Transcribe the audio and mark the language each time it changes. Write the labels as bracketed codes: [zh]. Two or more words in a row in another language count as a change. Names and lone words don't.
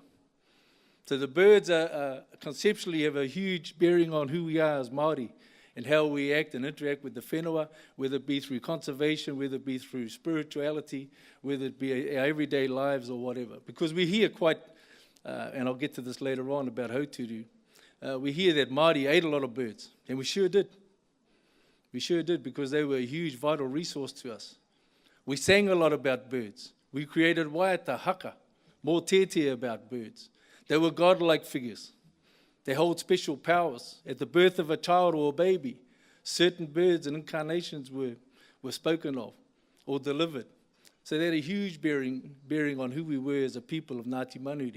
[en] So the birds conceptually have a huge bearing on who we are as Māori and how we act and interact with the whenua, whether it be through conservation, whether it be through spirituality, whether it be our everyday lives or whatever. Because we hear quite, and I'll get to this later on about Hauturu, we hear that Māori ate a lot of birds, and we sure did. We sure did, because they were a huge vital resource to us. We sang a lot about birds. We created [mi] waiata, haka, mō tētea [en] about birds. They were godlike figures. They hold special powers. At the birth of a child or a baby, certain birds and incarnations were spoken of or delivered. So they had a huge bearing on who we were as a people of Ngāti Manuhiri.